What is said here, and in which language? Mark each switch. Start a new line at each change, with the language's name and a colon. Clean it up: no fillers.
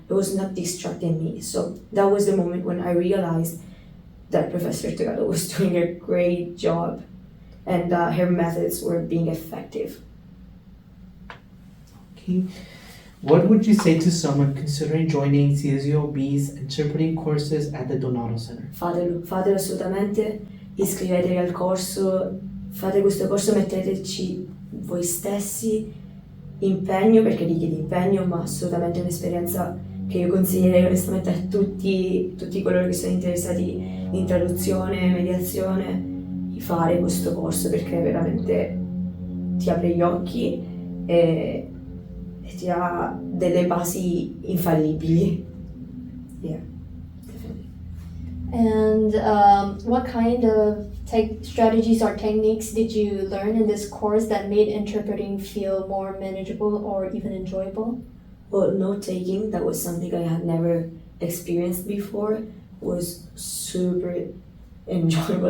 English: It was not distracting me. So that was the moment when I realized that Professor Togato was doing a great job and her methods were being effective. Okay. What would you say to someone considering joining CSUOB's interpreting courses at the Donato Center?
Italian: Fatelo assolutamente, iscrivetevi al corso, fate questo corso, metteteci voi stessi, impegno, perché richiede impegno, ma assolutamente un'esperienza che io consiglierei onestamente a tutti coloro che sono interessati in traduzione, mediazione, di fare questo corso, perché veramente ti apre gli occhi e ti ha delle basi infallibili.
English: Yeah, definitely. And what kind of strategies or techniques did you learn in this course that made interpreting feel more manageable or even enjoyable? Well, note-taking, that was something I had never experienced before, was super enjoyable.